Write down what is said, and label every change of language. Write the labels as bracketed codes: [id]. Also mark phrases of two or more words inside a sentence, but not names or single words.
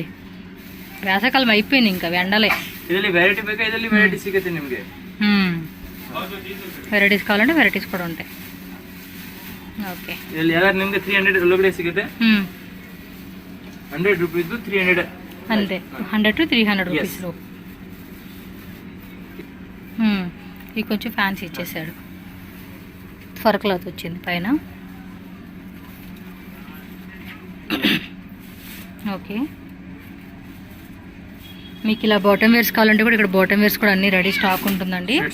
[te] వేసవకాలం అయిపోయింది, ఇంకా ఎండలే. [kn] ಇದರಲ್ಲಿ ವೆರೈಟಿ ಬೇಕಾ? ಇದರಲ್ಲಿ ವೆರೈಟಿ ಸಿಗುತ್ತೆ ನಿಮಗೆ. [te] వెరైటీస్ కావాలంటే వెరైటీస్ కూడా ఉంటాయి. ఓకే, [kn] ಇದರಲ್ಲಿ ಎಲ್ಲ ನಿಮಗೆ 300 ಒಳಗಡೆ ಸಿಗುತ್ತೆ. 100 ರೂಪಾಯಿದು 300 [te] అంతే. 100 to 300 రూపీస్ లో. ఇది కొంచెం ఫ్యాన్సీ ఇచ్చేసాడు. [en] fur cloth [te] వచ్చింది పైన. ఓకే, మీకు ఇలా [en] bottom wears [te] కావాలంటే కూడా ఇక్కడ [en] bottom wears [te] కూడా అన్ని [en] ready stock [te] ఉంటుందండి.